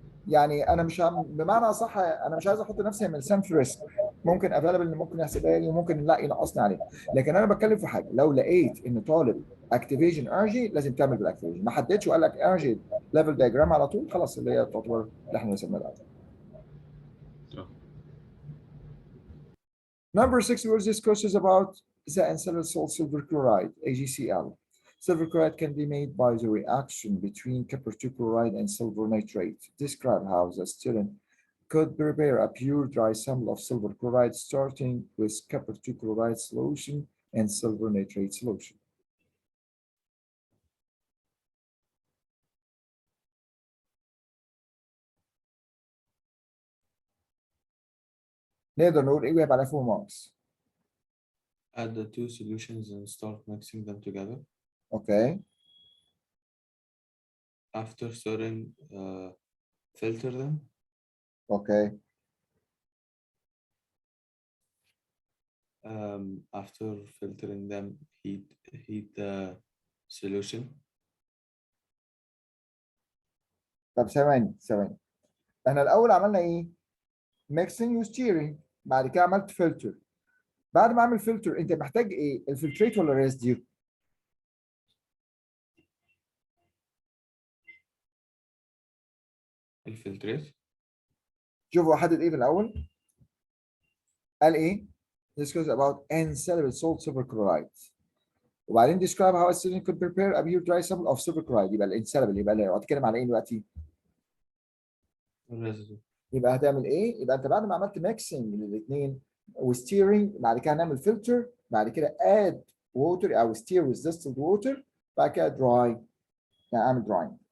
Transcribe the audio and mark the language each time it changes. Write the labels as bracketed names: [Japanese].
[Arabic] يعني انا مش بمعنى اصح انا مش عايز احط نفسي من سام في ريسك. ممكن افيلبل اللي ممكن يحسبها لي وممكن لا ينقصني عليها. لكن انا بتكلم في حاجه لو لقيت ان طالب اكتيفيشن انرجي لازم تعمل بالاكتيفيشن ما حددش وقال لك انرجي ليفل دايجرام على طول خلاص اللي هي تعتبر اللي احنا رسمناها. [English] Number 6 was discusses about the insoluble salt silver chloride, AgCl. Silver chloride can be made by the reaction between copper 2 chloride and silver nitrate. Describe how the student could prepare a pure dry sample of silver chloride starting with copper 2 chloride solution and silver nitrate solution. [Arabic] نقدر نقول ايه ويبقى على [English] 4 marks. Add the two solutions and start mixing them together. Okay. After stirring, filter them. Okay. After filtering them, heat the solution. [Arabic] طب ثواني. احنا الاول عملنا ايه؟ ميكسنج وستيرنج، بعد كده عملت فلتر. بعد ما اعمل فلتر انت محتاج ايه؟ الفلتريت ولا الريزديو؟ الفلتريت. شوفوا حدد ايه في الاول؟ قال ايه؟ [English] discuss about insoluble salt silver chloride. وبعدين describe how a student could prepare a pure dry sample of silver chloride. [Arabic] يبقى الانسالبل، يبقى اللي هتكلم على ايه دلوقتي؟ الريزيدو. يبقى هتعمل ايه؟ يبقى انت بعد ما عملت ميكسنج للاثنين وستيرنج، بعد كده هنعمل فلتر، بعد كده اد ووتر او ستير [English] with distilled water، [Arabic] بعد كده دراي، يعني اعمل دراينج.